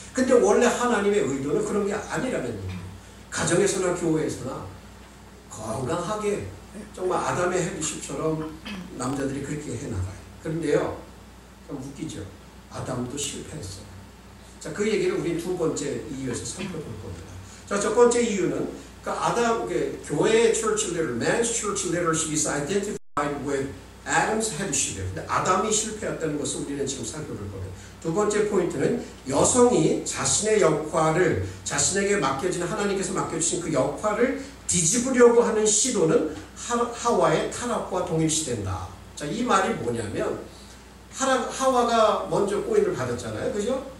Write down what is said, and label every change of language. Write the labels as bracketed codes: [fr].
[ko] 근데 원래 하나님의 의도는 그런 게 아니라는 얘기예요. 가정에서나 교회에서나 건강하게 정말 아담의 헤드십처럼 남자들이 그렇게 해나가요. 그런데요, 좀 웃기죠. 아담도 실패했어요. 자, 그 얘기를 우리 두 번째 이유에서 살펴볼 겁니다. 자, 첫 번째 이유는 교회의 [en] church leader, man's church leadership is identified with Adam's headship이에요. [ko] 근데 아담이 실패했다는 것을 우리는 지금 살펴볼 겁니다. 두 번째 포인트는 여성이 자신의 역할을, 자신에게 맡겨진, 하나님께서 맡겨주신 그 역할을 뒤집으려고 하는 시도는 하와의 타락과 동일시된다. 자, 이 말이 뭐냐면, 하와가 먼저 꼬임을 받았잖아요. 그죠?